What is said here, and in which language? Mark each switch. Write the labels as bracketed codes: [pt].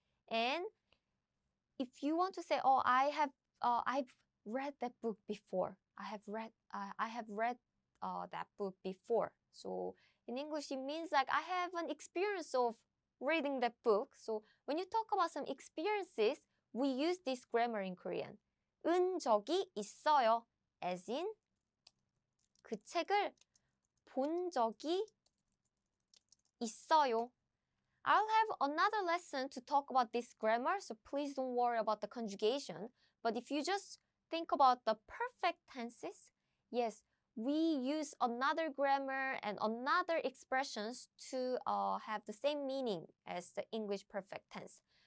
[en] And if you want to say, oh, I've read that book before. I have read that book before. So in English, it means like I have an experience of reading that book. So when you talk about some experiences, we use this grammar in Korean. [ko] 은 적이 있어요. [en] As in, [ko] 그 책을 본 적이 있어요. [en] I'll have another lesson to talk about this grammar, so please don't worry about the conjugation. But if you just think about the perfect tenses, yes, we use another grammar and another expressions to have the same meaning as the English perfect tense.